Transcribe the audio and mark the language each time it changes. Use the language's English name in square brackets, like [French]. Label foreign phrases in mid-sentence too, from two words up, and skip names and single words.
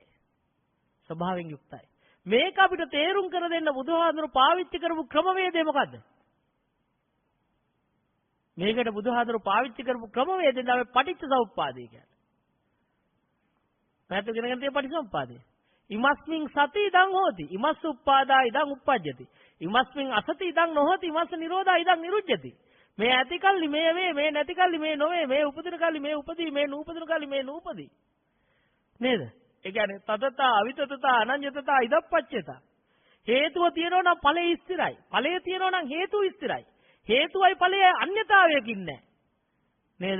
[Sinhala] ස්වභාවයෙන් යුක්තයි. මේක අපිට තේරුම් කර දෙන්න බුදුහාඳුරු පාවිච්චි කරපු ක්‍රමවේදය මොකද්ද? මේකට බුදුහාඳුරු පාවිච්චි කරපු ක්‍රමවේදය තමයි පටිච්චසමුප්පාදය කියන්නේ. නැත්නම් ඉගෙනගෙන තියෙන පටිච්චසමුප්පාදය. [Pali] ඉමස්මින් සති ඉදං හෝති. ඉමස්ස උප්පාදා ඉදං උප්පජ්ජති. ඉමස්මින් අසති ඉදං නොහෝති. ඉමස්ස නිරෝධා ඉදං නිරුජ්ජති. [Sinhala] මේ ඇති කල්ලි මේ වේ, මේ නැති කල්ලි මේ නොවේ, මේ උපදින කල්ලි මේ උපදී, මේ නූපදින කල්ලි මේ නූපදී. නේද? ඒ කියන්නේ [Pali] තතතා අවිතතතා අනඤ්‍යතතා ඉදප්පච්චේතා. [Sinhala] හේතුව තියෙනවා නම් ඵලය ස්ථිරයි. ඵලය තියෙනවා නම් හේතුව ස්ථිරයි. හේතුවයි ඵලය අන්‍යතාවයකින් නැහැ. නේද?